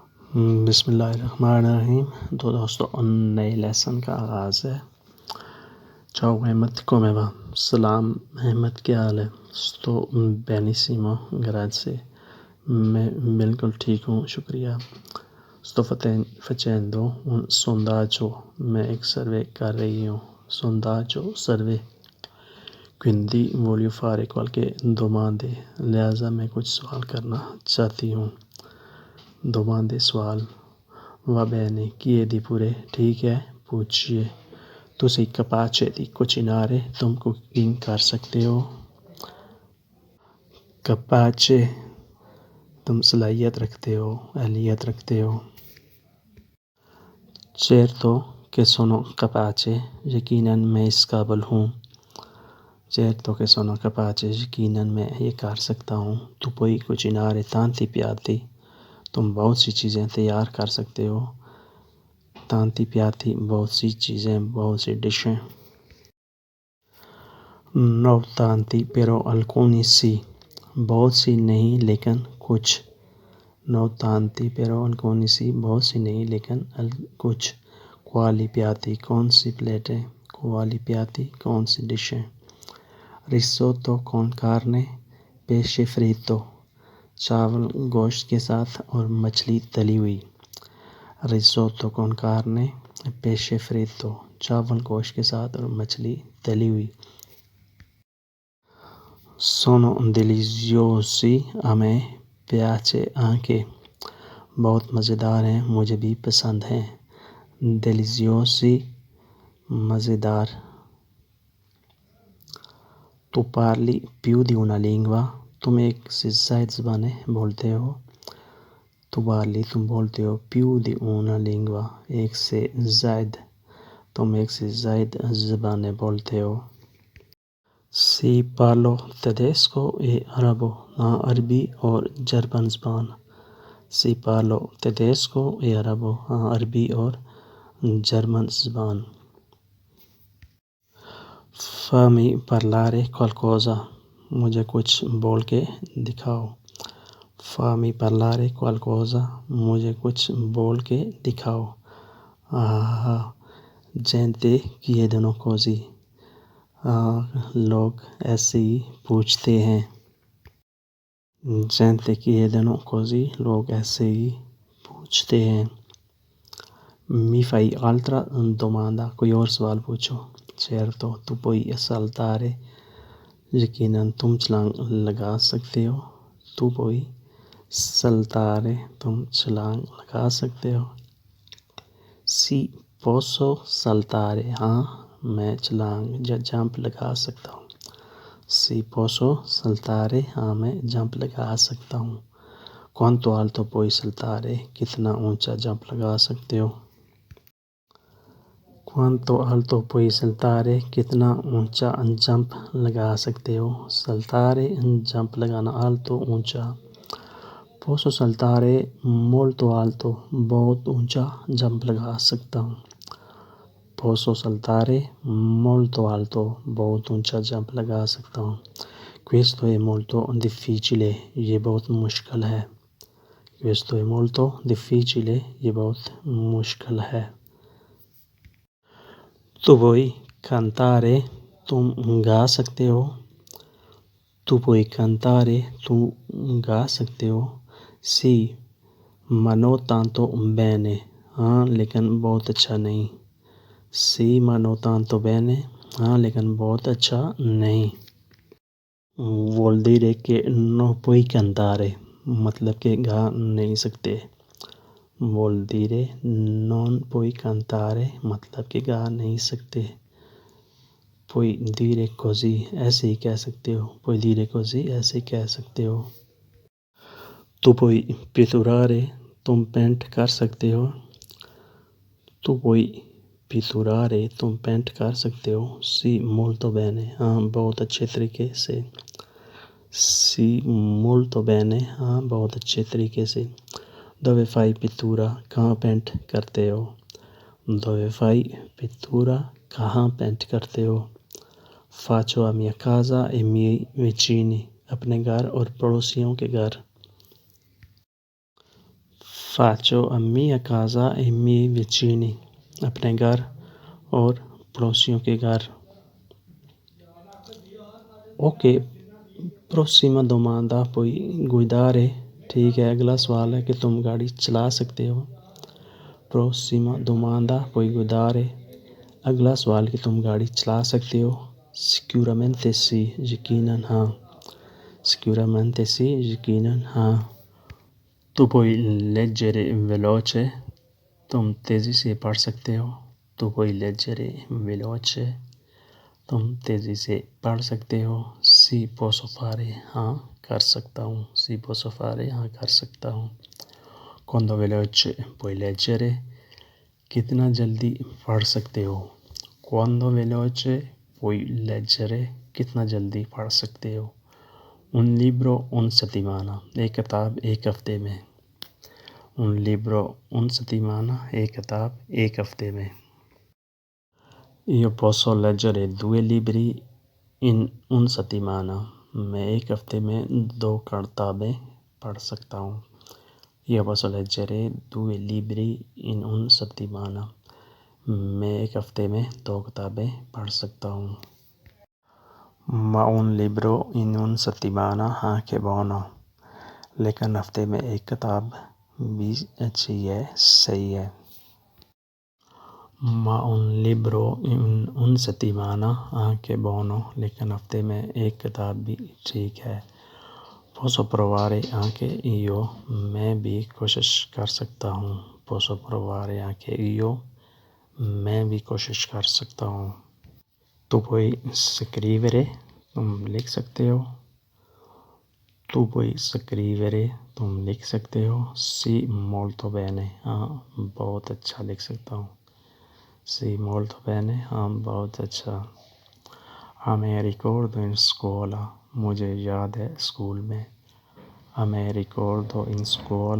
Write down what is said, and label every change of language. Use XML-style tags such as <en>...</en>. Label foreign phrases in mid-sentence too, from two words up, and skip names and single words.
<ar>بسم اللہ الرحمن الرحیم.</ar> <ur>تو دوستو نئے لیسن کا آغاز ہے.</ur> <it>Ciao Mehmet, come va?</it> <ur>سلام احمد, کیا حال ہے؟</ur> <it>Sto benissimo, grazie.</it> <ur>میں بالکل ٹھیک ہوں, شکریہ.</ur> <it>Sto facendo un sondaggio.</it> <ur>میں ایک سروے کر رہی ہوں. Sondaggio, سروے.</ur> <it>Quindi voglio fare qualche domande.</it> <ur>لہٰذا میں کچھ سوال کرنا چاہتی ہوں.</ur> <it>Domande, سوال. Va bene, chiedi pure.</it> <ur>ٹھیک ہے, پوچھئے.</ur> <it>Tu sei capace di cucinare?</it> <ur>تم کوکنگ کر سکتے ہو. Capace, تم صلاحیت رکھتے ہو, اہلیت رکھتے ہو.</ur> <it>Certo che sono capace.</it> <ur>یقیناً میں اس قابل ہوں.</ur> <it>Certo che sono capace.</it> <ur>یقیناً میں یہ کر سکتا ہوں.</ur> <it>Tu puoi cucinare tanti piatti.</it> <ur>تم بہت سی چیزیں تیار کر سکتے ہو.</ur> <it>Tanti piatti,</it> <ur>بہت سی چیزیں, بہت سی ڈشیں.</ur> <it>No tanti, però alcuni sì.</it> <ur>بہت سی نہیں لیکن کچھ.</ur> <it>No tanti, però alcuni sì.</it> <ur>بہت سی نہیں لیکن کچھ.</ur> <it>Quali piatti,</it> <ur>کون سی پلیٹیں.</ur> <it>Quali piatti,</it> <ur>کون سی ڈشیں.</ur> <it>Risotto con carne, pesce fritto.</it> <ur>چاول گوشت کے ساتھ اور مچھلی تلی ہوئی.</ur> <it>Risotto con carne, pesce fritto.</it> <ur>چاول گوشت کے ساتھ اور مچھلی تلی ہوئی.</ur> <it>Sono deliziosi, a me piace anche.</it> <ur>بہت مزیدار ہیں, مجھے بھی پسند ہیں.</ur> <it>Deliziosi, مزیدار. Tu parli più di una lingua.</it> <ur>تم ایک سے زائد زبانیں بولتے ہو.</ur> <it>Tu parli,</it> <ur>تم بولتے ہو.</ur> <it>Più di una lingua,</it> <ur>ایک سے زائد. تم ایک سے زائد زبانیں بولتے ہو.</ur> <it>Sì, parlo tedesco e arabo.</it> <ur>ہاں, عربی اور جرمن زبان.</ur> <it>Sì, parlo tedesco e arabo.</it> <ur>ہاں, عربی اور جرمن زبان.</ur> <it>Fammi parlare qualcosa.</it> <ur>مجھے کچھ بول کے دکھاؤ.</ur> <it>Fammi parlare qualcosa.</it> <ur>مجھے کچھ بول کے دکھاؤ.</ur> <it>Gente chiedono così.</it> <ur>لوگ ایسے ہی پوچھتے ہیں.</ur> <it>Gente chiedono così.</it> <ur>لوگ ایسے ہی پوچھتے ہیں.</ur> <it>Mi fai altra domanda.</it> <ur>کوئی اور سوال پوچھو.</ur> <it>Certo, tu puoi saltare.</it> <ur>یقیناً تم چھلانگ لگا سکتے ہو.</ur> <it>Tu puoi saltare.</it> <ur>تم چھلانگ لگا سکتے ہو.</ur> <it>Sì, posso saltare.</it> <ur>ہاں, میں چھلانگ جمپ لگا سکتا ہوں.</ur> <it>Sì, posso saltare.</it> <ur>ہاں, میں جمپ لگا سکتا ہوں.</ur> <it>Quanto alto puoi saltare.</it> <ur>کتنا اونچا جمپ لگا سکتے ہو.</ur> <it>Quanto alto puoi saltare.</it> <ur>کتنا اونچا جمپ لگا سکتے ہو. Saltare, جمپ لگانا.</ur> <it>Alto, اونچا. Posso saltare molto alto.</it> <ur>بہت اونچا جمپ لگا سکتا ہوں.</ur> <it>Posso saltare molto alto.</it> <ur>بہت اونچا جمپ لگا سکتا ہوں.</ur> <it>Questo è molto difficile.</it> <ur>یہ بہت مشکل ہے.</ur> <it>Questo è molto difficile.</it> <ur>یہ بہت مشکل ہے.</ur> <it>Tu puoi cantare.</it> <ur>تم گا سکتے ہو.</ur> <it>Tu puoi cantare.</it> <ur>تو گا سکتے ہو.</ur> <it>Sì, ma non tanto bene.</it> <ur>ہاں, لیکن بہت اچھا نہیں.</ur> <it>Sì, ma non tanto bene.</it> <ur>ہاں, لیکن بہت اچھا نہیں.</ur> <it>Vuol dire che non puoi cantare.</it> <ur>مطلب کہ گا نہیں سکتے.</ur> <it>Vuol dire non puoi cantare.</it> <ur>مطلب کہ گا نہیں سکتے.</ur> <it>Puoi dire così.</it> <ur>ایسے ہی کہہ سکتے ہو.</ur> <it>Puoi dire così.</it> <ur>ایسے ہی کہہ سکتے ہو.</ur> <it>Tu puoi pitturare.</it> <ur>تم پینٹ کر سکتے ہو.</ur> <it>Tu puoi pitturare.</it> <ur>تم پینٹ کر سکتے ہو.</ur> <it>Sì, molto bene.</it> <ur>ہاں, بہت اچھے طریقے سے.</ur> <it>Sì, molto bene.</it> <ur>ہاں, بہت اچھے طریقے سے.</ur> <it>Dove fai pittura.</it> <ur>کہاں پینٹ کرتے ہو.</ur> <it>Dove fai pittura.</it> <ur>کہاں پینٹ کرتے ہو.</ur> <it>Faccio a mia casa e ai miei vicini.</it> <ur>اپنے گھر اور پڑوسیوں کے گھر.</ur> <it>Faccio a mia casa e ai miei vicini,</it> <ur>اپنے گھر اور پڑوسیوں کے گھر.</ur> <it>اوکے prossima domanda puoi guidare.</it> <ur>ٹھیک ہے اگلا سوال ہے کہ تم گاڑی چلا سکتے ہو.</ur> <it>prossima domanda puoi guidare.</it> <ur>اگلا سوال کہ تم گاڑی چلا سکتے ہو.</ur> <it>sicuramente sì</it> <ur>یقیناً ہاں.</ur> <it>sicuramente sì</it> <ur>یقیناً ہاں.</ur> <it>تو puoi leggere veloce.</it> <ur>تم تیزی سے پڑھ سکتے ہو.</ur> <it>tu puoi leggere veloce.</it> <ur>تم تیزی سے پڑھ سکتے ہو.</ur> <it>Sì posso fare.</it> <ur>ہاں کر سکتا ہوں.</ur> <it>Sì posso fare.</it> <ur>ہاں کر سکتا ہوں.</ur> <it>Quando veloce puoi leggere.</it> <ur>کتنا جلدی پڑھ سکتے ہو.</ur> <it>Quando veloce puoi leggere.</it> <ur>کتنا جلدی پڑھ سکتے ہو.</ur> <it>Un libro una settimana.</it> <ur>ایک کتاب ایک ہفتے میں.</ur> <it>Un libro una settimana.</it> <ur>ایک کتاب ایک ہفتے میں.</ur> <it>Io posso leggere 2 libri in una settimana.</it> <ur>میں ایک ہفتے میں 2 کتابیں پڑھ سکتا ہوں.</ur> <it>Io posso leggere 2 libri in una settimana.</it> <ur>میں ایک ہفتے میں 2 کتابیں پڑھ سکتا ہوں.</ur> <it>Ma un libro in una settimana anche buono.</it> <ur>لیکن ہفتے میں ایک کتاب بھی اچھی ہے, صحیح ہے.</ur> <it>Ma un libro in una settimana anche buono.</it> <ur>لیکن ہفتے میں ایک کتاب بھی ٹھیک ہے.</ur> <it>Posso provare anche io.</it> <ur>میں بھی کوشش کر سکتا ہوں.</ur> <it>Posso provare anche io.</it> <ur>میں بھی کوشش کر سکتا ہوں.</ur> <it>Tu puoi scrivere.</it> <ur>تم لکھ سکتے ہو.</ur> <it>Tu puoi scrivere.</it> <ur>تم لکھ سکتے ہو.</ur> <it>Sì molto bene.</it> <ur>ہاں بہت اچھا لکھ سکتا ہوں.</ur> <it>Sì molto bene.</it> <ur>ہاں بہت اچھا.</ur> <it>Me ricordo in scuola.</it> <ur>مجھے یاد ہے اسکول میں.</ur> <it>Me ricordo in scuola.</it>